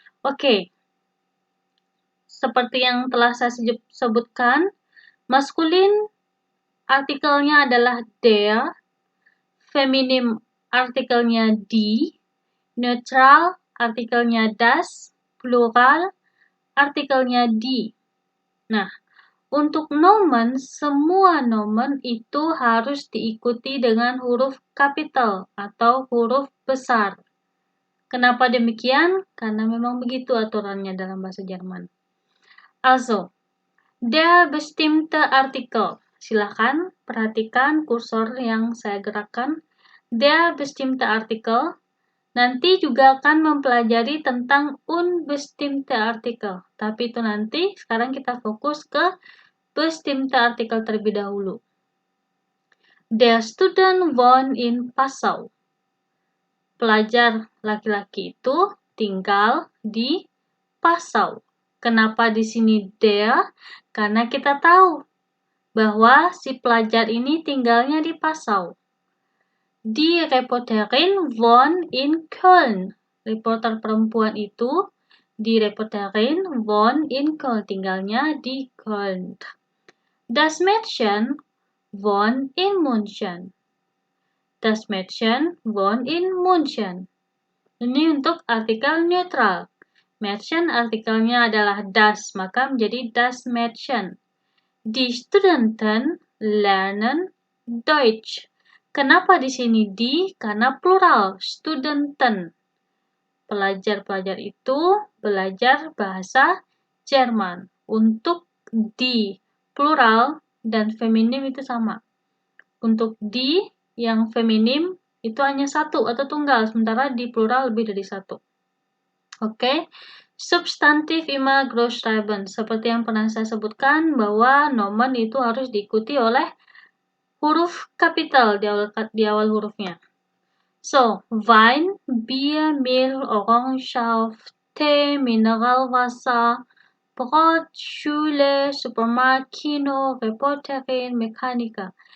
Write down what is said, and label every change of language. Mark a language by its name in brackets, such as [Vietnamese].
[Indonesian] Oke, seperti yang telah saya sebutkan, maskulin artikelnya adalah der, feminim artikelnya die, netral artikelnya das, plural artikelnya die. Nah, untuk nomen, semua nomen itu harus diikuti dengan huruf kapital atau huruf besar. Kenapa demikian? Karena memang begitu aturannya dalam bahasa Jerman. [German] Also, der bestimmte Artikel. [Indonesian] Silakan perhatikan kursor yang saya gerakkan. [German] Der bestimmte Artikel. [Indonesian] Nanti juga akan mempelajari tentang unbestimmte Artikel. Tapi itu nanti, sekarang kita fokus ke bestimmte Artikel terlebih dahulu. [German] Der Student wohnt in Passau. [Indonesian] Pelajar laki-laki itu tinggal di Passau. Kenapa di sini der? Karena kita tahu bahwa si pelajar ini tinggalnya di Passau. [German] Die Reporterin wohnt in Köln. [Indonesian] Reporter perempuan itu, [German] die Reporterin wohnt in Köln. [Indonesian] Tinggalnya di Köln. [German] Das Mädchen wohnt in München. Das Mädchen wohnt in München. [Indonesian] Ini untuk artikel netral. Mädchen artikelnya adalah das, maka menjadi das Mädchen. [German] Die Studenten lernen Deutsch. [Indonesian] Kenapa di sini di? Karena plural, Studenten. Pelajar-pelajar itu belajar bahasa Jerman. Untuk di plural dan feminim itu sama. Untuk di yang feminim itu hanya satu atau tunggal, sementara di plural lebih dari satu. Oke. [German] Substantif immer Großschreiben. [Indonesian] Seperti yang pernah saya sebutkan bahwa nomen itu harus diikuti oleh huruf kapital di awal hurufnya. [German] So, Wein, Bier, Mehl, Orangensaft, Tee, Mineralwasser, Brot, Schule, Supermarkt, Kino, Reporterin, Mechaniker.